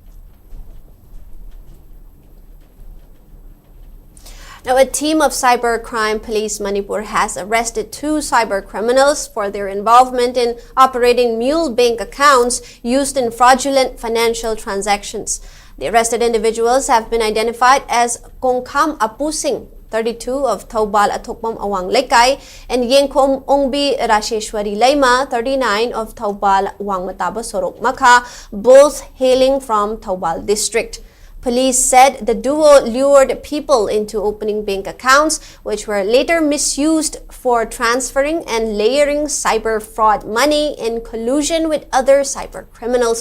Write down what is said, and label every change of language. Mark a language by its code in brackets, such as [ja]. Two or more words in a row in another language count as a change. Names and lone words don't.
[en] Now, a team of cybercrime police Manipur has arrested 2 cyber criminals for their involvement in operating mule bank accounts used in fraudulent financial transactions. The arrested individuals have been identified as Kongkham Apusing, 32 of Thoubal Athokpam Awang Lekai, and Yengkhom Ongbi Rasheshwari Leima, 39 of Thoubal Wangmataba Sorok Makha, both hailing from Thoubal district. Police said the duo lured people into opening bank accounts, which were later misused for transferring and layering cyber fraud money in collusion with other cyber criminals.